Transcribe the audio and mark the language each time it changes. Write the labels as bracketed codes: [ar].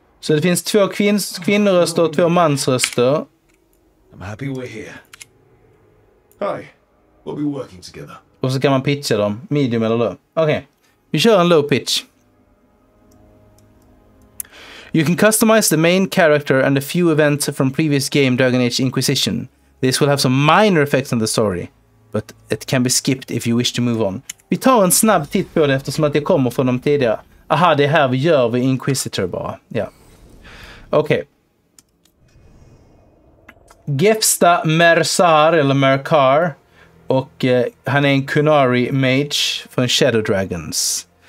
[sv] Så det finns 2 kvinnoröster och 2 mansröster. [en] I'm happy we're here. Hi. We'll be working together. [sv] Och så kan man pitcha dem. Medium eller low. Okej. Vi kör en low pitch. [en] You can customize the main character and a few events from previous game Dragon Age Inquisition. This will have some minor effects on the story, but it can be skipped if you wish to move on. [sv] Vi tar en snabb titt på det eftersom att jag kommer från dem tidigare. Aha, det är här vi gör vid Inquisitor bara. Ja. Okej. Gefsta Mersar eller Merkar. Och han är en Kunari Mage från Shadow Dragons.